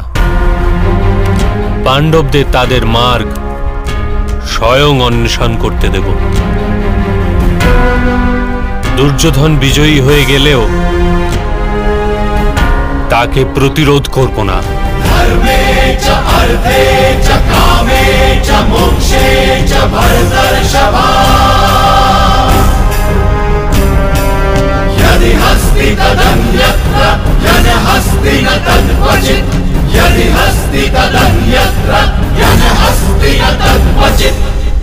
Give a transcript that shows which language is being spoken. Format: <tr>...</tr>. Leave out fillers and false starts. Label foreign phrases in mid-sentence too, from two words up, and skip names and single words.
<bn>পাণ্ডবদের তাদের মার্গ স্বয়ং অন্বেষণ করতে দেব। দুর্যোধন বিজয়ী হয়ে গেলেও তাকে প্রতিরোধ করব না।</bn> <sa>ধর্মে চ অর্থে চ কামে চ মোক্ষে চ ভরতর্ষভা यदि हस्ति तदन्यत्र यन हस्ति न तद्क्वचित् यदि हस्ति तदन्यत्र यन हस्ति न तद्क्वचित्</sa>